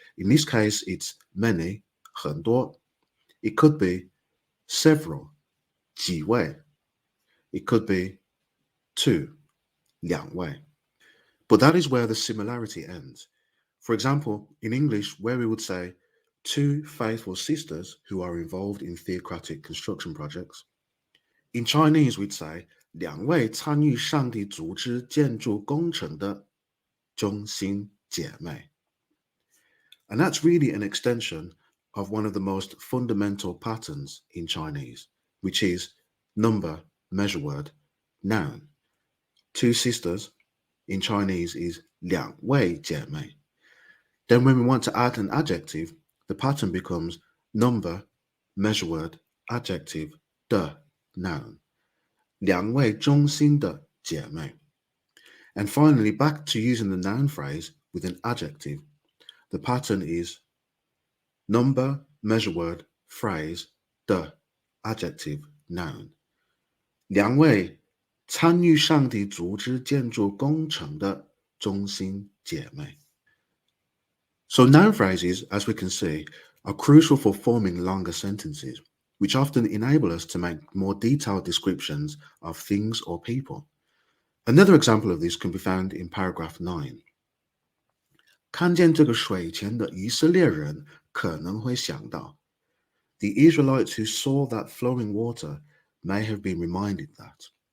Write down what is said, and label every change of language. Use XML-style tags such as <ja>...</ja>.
<en>In this case, it's many, 很多. It could be several, 几位. It could be two, 两位. But that is where the similarity ends. For example, in English, where we would say two faithful sisters who are involved in theocratic construction projects. In Chinese, we'd say</en> <zh>两位参与上帝组织建筑工程的中心姐妹.</zh> <en>And that's really an extension of one of the most fundamental patterns in Chinese, which is number, measure word, noun. Two sisters in Chinese is</en> <zh>两位姐妹.</zh> <en>Then when we want to add an adjective, the pattern becomes number, measure word, adjective, 的 noun.</en> <zh>两位中心的姐妹.</zh> <en>And finally, back to using the noun phrase with an adjective. The pattern is number, measure word, phrase, 的 adjective, noun.</en> <zh>两位参与上帝组织建筑工程的中心姐妹.</zh> <en>So noun phrases, as we can see, are crucial for forming longer sentences, which often enable us to make more detailed descriptions of things or people. Another example of this can be found in paragraph 9.</en> <zh>看见这个水前的以色列人可能会想到,</zh> <en>the Israelites who saw that flowing water may have been reminded that.</en>